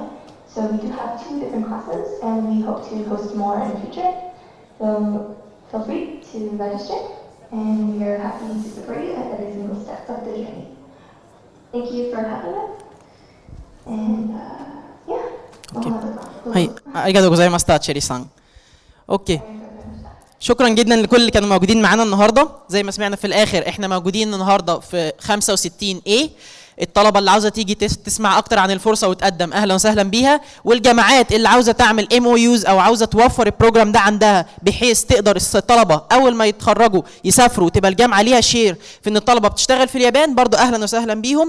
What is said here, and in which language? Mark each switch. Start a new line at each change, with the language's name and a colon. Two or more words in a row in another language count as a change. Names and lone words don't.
English: So we do have 2 different classes and we hope to host more in the future. So feel free to register and we are happy to support you at every single step of the journey. Thank you for having us. And yeah.
Japanese: هاي ありがとうございます تشيري-سان.
Arabic: اوكي، شكرا جدا لكل اللي كانوا موجودين معانا النهارده. زي ما سمعنا في الاخر احنا موجودين النهارده في 65A. الطلبه اللي عاوزه تيجي تسمع اكتر عن الفرصه وتقدم اهلا وسهلا بيها، والجامعات اللي عاوزه تعمل MOUs او عاوزه توفر البروجرام ده عندها بحيث تقدر الطلبه اول ما يتخرجوا يسافروا وتبقى الجامعه ليها شير في ان الطلبه بتشتغل في اليابان، برضو اهلا وسهلا بيهم.